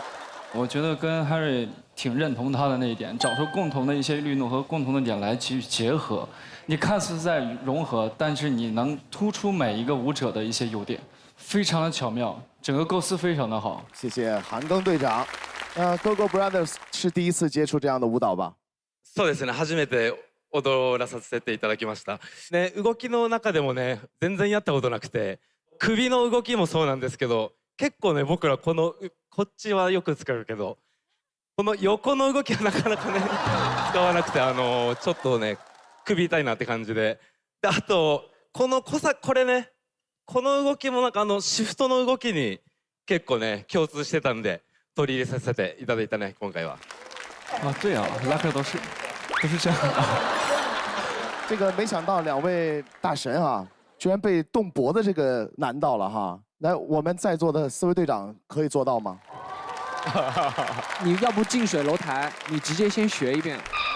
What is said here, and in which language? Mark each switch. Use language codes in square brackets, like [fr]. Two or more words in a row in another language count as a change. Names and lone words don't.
[zh] 我觉得跟 Harry 挺认同他的那一点，找出共同的一些律动和共同的点来去结合。你看似在融合，但是你能突出每一个舞者的一些优点，非常的巧妙，整个构思非常的好。谢谢韩庚队长。Gogo Brothers 是第一次接触这样的舞蹈吧？ [ja] そうですね、初めて踊らさせていただきました。ね、動きの中でもね、全然やったことなくて、首の動きもそうなんですけど、結構ね、僕らこっちはよく使うけど、この横の動きはなかなかね、使わなくて、ちょっとね、首痛いなって感じで。で、あと、これね、この動きもなんかシフトの動きに結構ね、共通してたんで、取り入れさせていただいたね、今回は。 [zh] 啊，对啊 ，Lucky 都是这样的。这个没想到两位大神啊，居然被动脖子这个难到了哈。来，我们在座的4位队长可以做到吗？你要不近水楼台，你直接先学一遍。